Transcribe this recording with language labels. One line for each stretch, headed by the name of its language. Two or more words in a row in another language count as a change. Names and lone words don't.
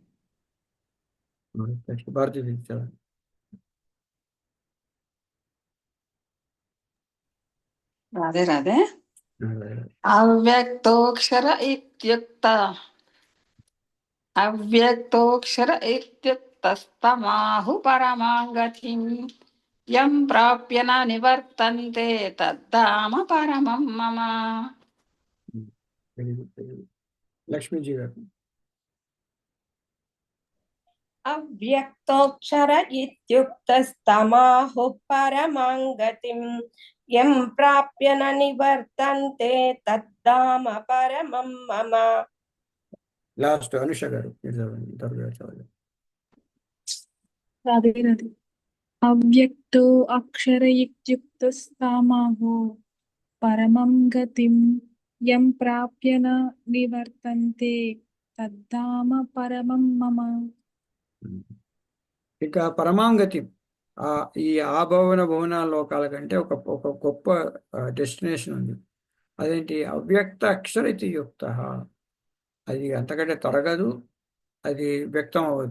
Telugu: భారతీ చదవండి. రాధే రాధే.
Sanskrit: అవ్యక్తోక్షర ఇత్యుక్తస్తమాహు పరమాం గతిం యం ప్రాప్య న నివర్తంతే తద్ధామ పరమం మమ.
Telugu: లక్ష్మీజీ గారు.
Sanskrit: అవ్యక్తోక్షర ఇత్యుక్తస్తమాహు పరమాం గతిం యం ప్రాప్య న నివర్తంతే తద్ధామ పరమం మమ.
Telugu: లాస్ట్ అనుష గారు మీరు చదవండి.
Sanskrit: రాధే రాధే. అవ్యక్తో అక్షర ఇత్యుక్తస్తమాహు పరమం గతిం యం ప్రాప్య న నివర్తంతే తద్ధామ పరమం మమ.
Telugu: ఇక పరమాంగతి ఈ భువన లోకాల కంటే ఒక గొప్ప డెస్టినేషన్ ఉంది. అదేంటి?
Sanskrit: అవ్యక్త అక్షర
Telugu: ఇది యుక్త. అది అంతకంటే తరగదు, అది వ్యక్తం అవ్వదు.